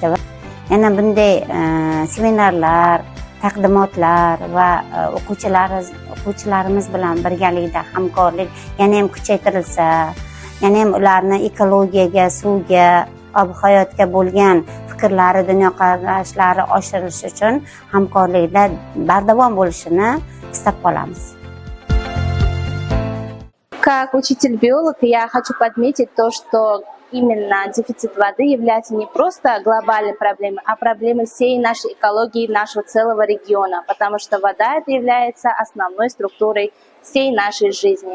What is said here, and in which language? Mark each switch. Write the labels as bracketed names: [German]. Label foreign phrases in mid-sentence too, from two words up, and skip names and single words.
[Uzbek] Yana bunday seminarlar, taqdimotlar va o'quvchilarimiz bilan birgalikda hamkorlik yana ham kuchaytirilsa, yana ham ularni ekologiyaga, suvga, ob hayotga bo'lgan fikrlari, dunyoqarashlari oshirilishi uchun hamkorlikda bardavom bo'lishini istab qolamiz. [Russian] Как учитель-биолог я хочу подметить то, что именно дефицит воды является не просто глобальной проблемой, а проблемой всей нашей экологии, нашего целого региона, потому что вода это является основной структурой всей нашей жизни.